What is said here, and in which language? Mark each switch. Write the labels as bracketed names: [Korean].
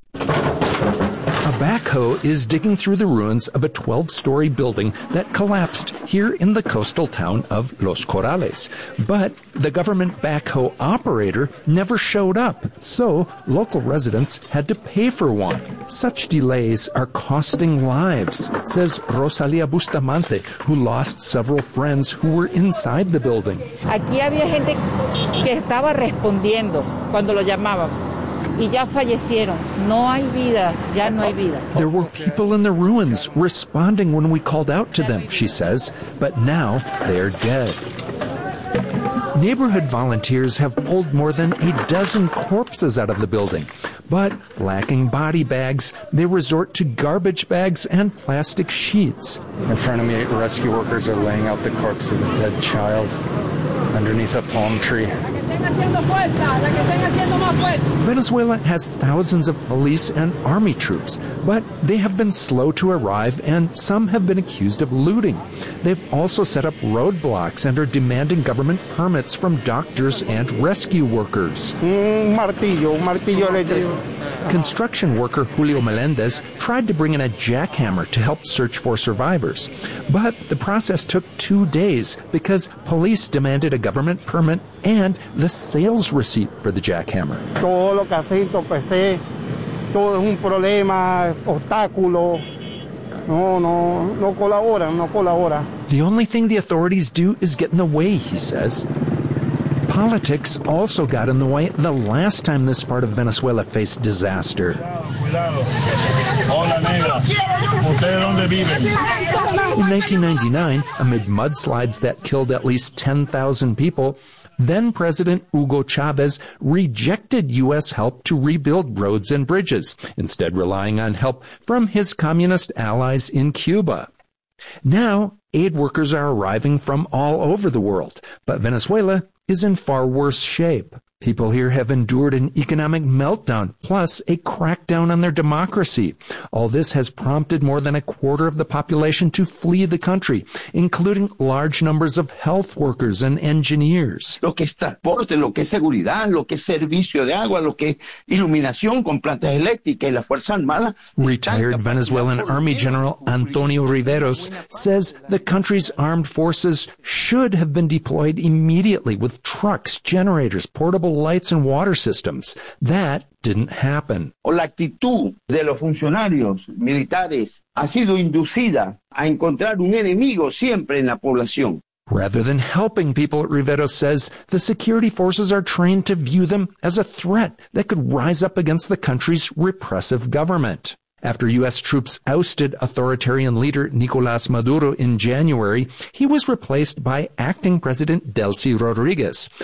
[English] A backhoe is digging through the ruins of a 12-story building that collapsed here in the coastal town of Los Corales. But the government backhoe operator never showed up, so local residents had to pay for one. Such delays are costing lives, says Rosalia Bustamante, who lost several friends who were inside the building. [Spanish] Aquí había gente que estaba respondiendo cuando lo llamaban. [English] There were people in the ruins responding when we called out to them, she says, but now they're dead. Neighborhood volunteers have pulled more than a dozen corpses out of the building, but lacking body bags, they resort to garbage bags and plastic sheets. In front of me, rescue workers are laying out the corpse of a dead child underneath a palm tree. Venezuela has thousands of police and army troops, but they have been slow to arrive and some have been accused of looting. They've also set up roadblocks and are demanding government permits from doctors and rescue workers. Construction worker Julio Melendez tried to bring in a jackhammer to help search for survivors. But the process took 2 days because police demanded a government permit and the sales receipt for the jackhammer. [Spanish] Todo lo que hace entorpece, todo es un problema, obstáculo. No colabora. [English] The only thing the authorities do is get in the way, he says. Politics also got in the way the last time this part of Venezuela faced disaster. [Spanish] Cuidado. Hola, negra. ¿Ustedes dónde viven? [English] In 1999, amid mudslides that killed at least 10,000 people, then-President Hugo Chavez rejected U.S. help to rebuild roads and bridges, instead relying on help from his communist allies in Cuba. Now, aid workers are arriving from all over the world, but Venezuela is in far worse shape. People here have endured an economic meltdown, plus a crackdown on their democracy. All this has prompted more than a quarter of the population to flee the country, including large numbers of health workers and engineers. [Spanish] Lo que es transporte, lo que es seguridad, lo que es servicio de agua, lo que es iluminación con plantas eléctricas y la fuerza armada. [English] Retired Venezuelan Army General Antonio Riveros says the country's armed forces should have been deployed immediately with trucks, generators, portable lights, and water systems. That didn't happen. [Spanish] La actitud de los funcionarios militares ha sido inducida a encontrar un enemigo siempre en la población. [English] Rather than helping people, Rivero says, the security forces are trained to view them as a threat that could rise up against the country's repressive government. After U.S. troops ousted authoritarian leader Nicolas Maduro in January, he was replaced by acting President Delcy Rodriguez.